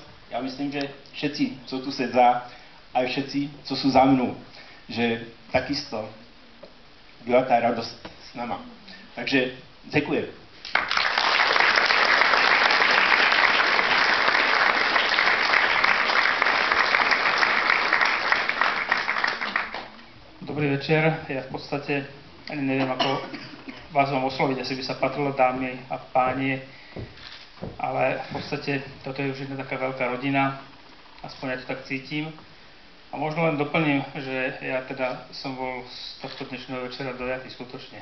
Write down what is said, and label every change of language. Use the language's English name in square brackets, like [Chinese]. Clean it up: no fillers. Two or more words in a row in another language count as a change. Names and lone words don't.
[Czech] Já myslím, že všetci, co tu sedza, a všetci, co jsou za mnou, že takisto byla ta radost s náma. Takže děkuji. [Slovak] Dobrý večer, ja v podstate ani neviem, ako vás mám osloviť, asi by sa patrilo dámy a páni, ale v podstate toto je už jedna taká veľká rodina, aspoň ja to tak cítim. A možno len doplním, že ja teda som bol z tohto dnešného večera dojatý skutočne.